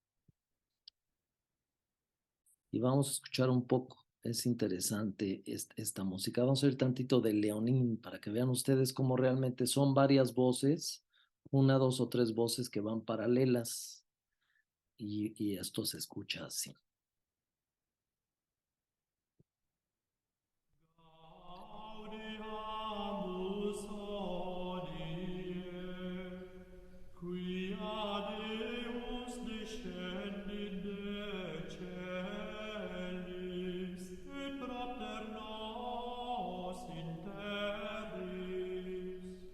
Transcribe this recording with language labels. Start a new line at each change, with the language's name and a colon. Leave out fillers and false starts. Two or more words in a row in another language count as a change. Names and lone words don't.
Spanish: Y vamos a escuchar un poco. Es interesante esta música. Vamos a oír tantito de Leonín para que vean ustedes cómo realmente son varias voces, una, dos o tres voces que van paralelas, y esto se escucha así.
Latin: Gaudiamus hodie, quia Deus descendit de celis, et propter nos in terris.